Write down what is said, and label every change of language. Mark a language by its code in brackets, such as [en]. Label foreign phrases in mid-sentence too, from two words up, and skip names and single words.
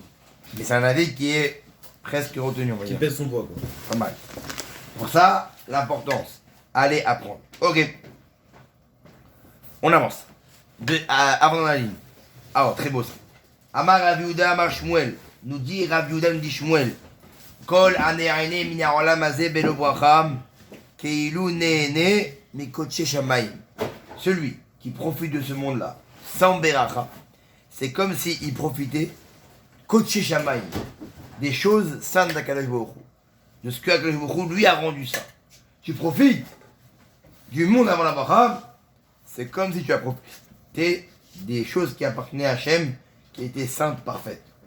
[fr] Mais c'est un avis qui est presque retenu, on va Qui dire. pèse son poids quoi. Pas mal. Pour ça, l'importance, allez apprendre. Ok. On avance. Avant dans la ligne. Alors, très beau ça. [arc] אמר רב יהודה, אמר שמואל. [fr] Nous dit Rav Yehuda, nous dit Shmuel. [he] כל הנהנה מן העולם הזה בלא ברכה, כאילו נהנה מקדשי שמים. [fr] Celui qui profite de ce monde-là, sans beracha, c'est comme s'il profitait [he] קדשי שמים, [fr] des choses saintes d' [he] הקדוש ברוך הוא, [fr] de ce que [he] הקדוש ברוך הוא [fr] lui a rendu ça. Tu profites du monde avant la bracha, c'est comme si tu as profité des choses qui appartenaient à Hachem, qui étaient saintes, parfaites.